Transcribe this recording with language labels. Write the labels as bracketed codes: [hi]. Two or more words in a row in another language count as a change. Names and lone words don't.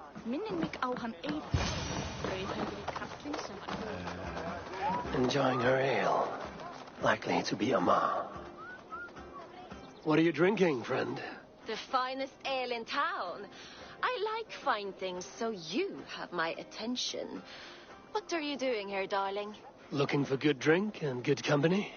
[is] Minnir mig á hann Eivor, rauðhærðri karlinn sem var [en] Enjoying her ale. Likely to be a ma. What are you drinking, friend? The finest ale in town. I like fine things, so you have my attention. What are you doing here, darling? Looking for good drink and good company?